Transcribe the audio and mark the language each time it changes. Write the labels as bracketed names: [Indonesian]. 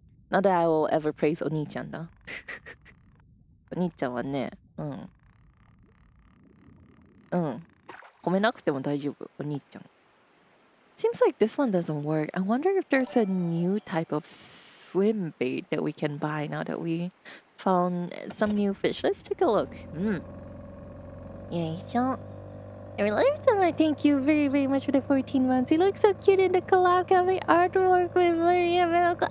[English] Not that I will ever praise [Japanese] お兄ちゃんだ。お兄ちゃんはね、褒めなくても大丈夫、お兄ちゃん。 [English] Seems like this one doesn't work. I wonder if there's a new type of swim bait that we can buy now that we found some new fish. Let's take a look. [Japanese] よいしょ。 [English] I thank you very, very much for the 14 months. You look so cute in the collab cafe artwork with Maria Melko.